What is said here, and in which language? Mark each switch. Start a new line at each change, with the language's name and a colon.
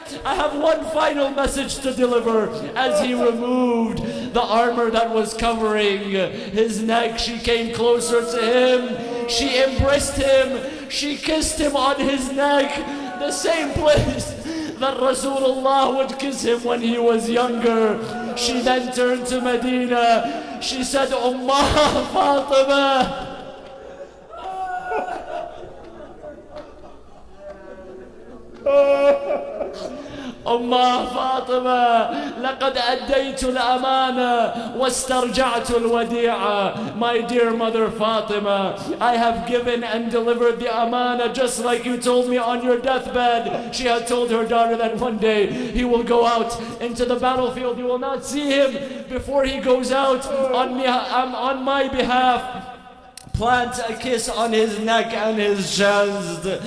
English: I have one final message to deliver." As he removed the armor that was covering his neck, she came closer to him. She embraced him. She kissed him on his neck, the same place that Rasulullah would kiss him when he was younger. She then turned to Medina. She said,
Arabic: "Ummah Fatima, أمّا فاطمة لقد أديت الأمانة واسترجعت الوديعة."
English: My dear mother Fatima, I have given and delivered the amana just like you told me on your deathbed. She had told her daughter that one day he will go out into the battlefield. You will not see him before he goes out. On my behalf, plant a kiss on his neck and his chest.